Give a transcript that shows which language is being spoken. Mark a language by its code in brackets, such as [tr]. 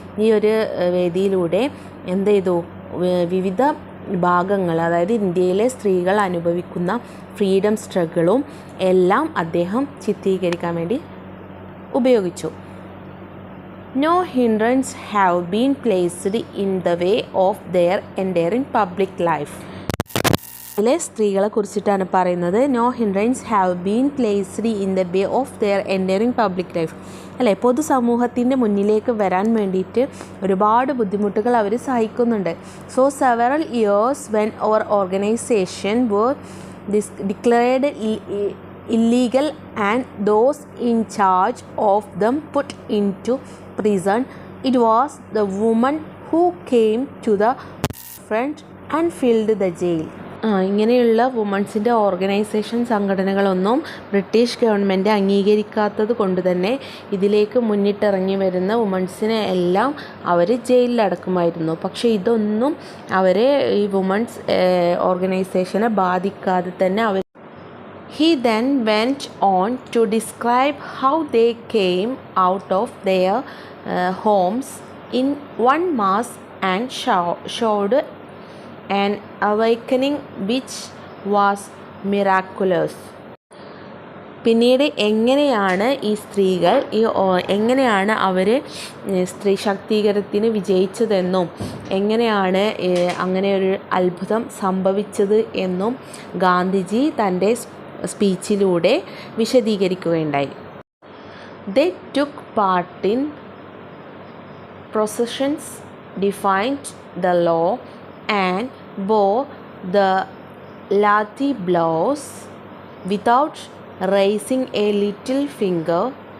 [ml] ഈ ഒരു വേദിയിലൂടെ എന്ത് ചെയ്തു, വിവിധ ഭാഗങ്ങൾ, അതായത് ഇന്ത്യയിലെ സ്ത്രീകൾ അനുഭവിക്കുന്ന ഫ്രീഡം സ്ട്രഗിളും എല്ലാം അദ്ദേഹം ചിത്രീകരിക്കാൻ വേണ്ടി ഉപയോഗിച്ചു. [en] No hindrance have been placed in the way of their entering public life. [ml] ഇതിലെ സ്ത്രീകളെ കുറിച്ചിട്ടാണ് പറയുന്നത്. [en] No hindrances have been placed in the way of their entering public life. [ml] അല്ലേ, പൊതുസമൂഹത്തിൻ്റെ മുന്നിലേക്ക് വരാൻ വേണ്ടിയിട്ട് ഒരുപാട് ബുദ്ധിമുട്ടുകൾ അവർ സഹിക്കുന്നുണ്ട്. [en] So several years when അവർ organization were declared illegal and those in charge of them put into prison, it was the women who came to the front and filled the jail. [ml] ഇങ്ങനെയുള്ള വുമൺസിൻ്റെ organisation സംഘടനകളൊന്നും British government അംഗീകരിക്കാത്തത് കൊണ്ട് തന്നെ ഇതിലേക്ക് മുന്നിട്ടിറങ്ങി വരുന്ന വുമൺസിനെ എല്ലാം അവർ ജയിലിലടക്കുമായിരുന്നു. പക്ഷേ ഇതൊന്നും അവരെ, ഈ വുമൺസ് ഓർഗനൈസേഷനെ ബാധിക്കാതെ തന്നെ അവർ. [en] He then went on to describe how they came out of their homes in one mass and showed an awakening which was miraculous. [ml] പിന്നീട് എങ്ങനെയാണ് ഈ സ്ത്രീകൾ എങ്ങനെയാണ് അവർ സ്ത്രീ ശാക്തീകരണത്തിന് വിജയിച്ചതെന്നും എങ്ങനെയാണ് അങ്ങനെ ഒരു അത്ഭുതം സംഭവിച്ചത് എന്നും ഗാന്ധിജി തൻ്റെ സ്പീച്ചിലൂടെ വിശദീകരിക്കുകയുണ്ടായി. [en] They took part in processions, defied the law and bore the lathi blows without raising a little finger.